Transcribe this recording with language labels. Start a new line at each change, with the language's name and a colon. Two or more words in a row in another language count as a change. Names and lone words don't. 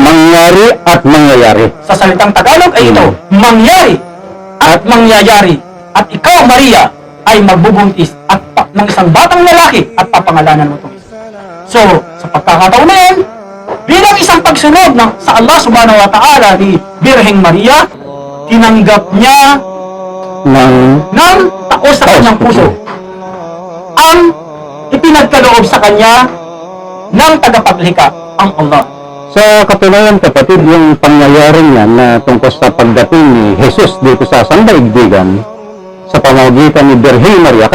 Filipino: Mangyari at mangyayari. sa salitang Tagalog ay ito, mangyari at mangyayari. At ikaw, Maria, ay magbubuntis at ng isang batang lalaki at papangalanan mo ito. So, sa pagkakataon na yan, bilang isang pagsunod sa Allah
Arabic: سبحانه وتعالى
Filipino: ni Birheng Maria, tinanggap niya ng taos sa kanyang puso ang ipinagkaloob sa kanya ng tagapaglikha, ang Allah. Sa katunayan, kapatid, yung pangyayari niya na tungkol sa pagdating ni Jesus dito sa sandaigdigan sa pamamagitan ni Birheng Maria.